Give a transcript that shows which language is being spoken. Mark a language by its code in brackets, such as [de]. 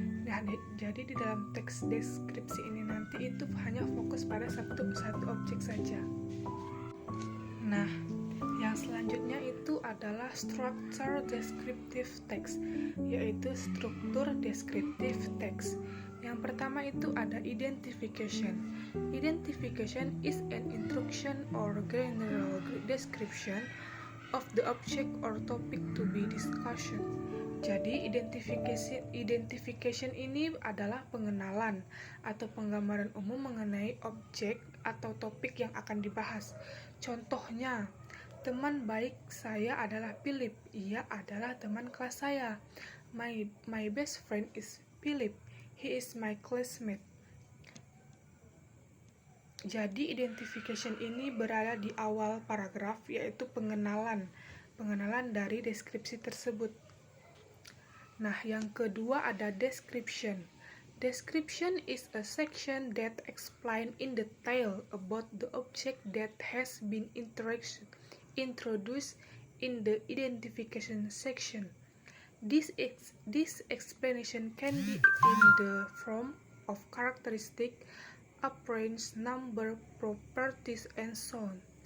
[id] Nah, jadi di dalam teks deskripsi ini nanti itu hanya fokus pada satu objek saja. Nah, yang selanjutnya itu adalah structure descriptive text, yaitu struktur descriptive text. Yang pertama itu ada identification. [en] Identification is an introduction or general description of the object or topic to be discussed. [id] Jadi identification ini adalah pengenalan atau penggambaran umum mengenai objek atau topik yang akan dibahas. Contohnya, teman baik saya adalah Philip. Ia adalah teman kelas saya. [en] My best friend is Philip. He is my classmate. [id] Jadi identification ini berada di awal paragraf, yaitu pengenalan dari deskripsi tersebut. Nah, yang kedua ada description. [en] Description is a section that explain in detail about the object that has been introduced in the identification section. This explanation can be in the form of characteristic, appearance, number, properties, and so on.